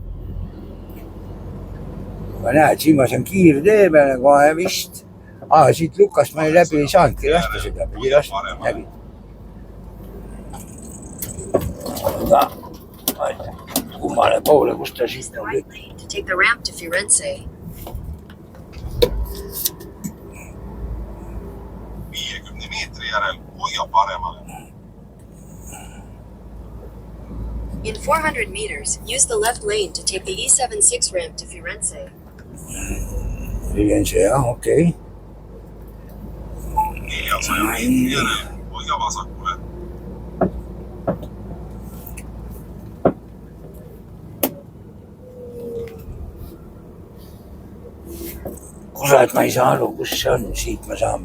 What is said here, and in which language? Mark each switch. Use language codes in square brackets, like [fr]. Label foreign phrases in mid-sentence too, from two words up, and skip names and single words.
[et] Aga näed, siin ma saan kiirtee peale kohe vist. Siit Lukast ma läbi ei saanudki lasta seda, pidi lasta läbi. Aga kummale poole, kus ta siit on kõik. [en] Take the ramp to Firenze. [et] 50 meetri järel hoia paremale. [en] In 400 meters, use the left lane to take the E76 ramp to Firenze. [et] Firenze, jah, okei. 400 meetri järel hoia vasakule. Kurat, ma ei saa aru, kus see on, siit ma saan.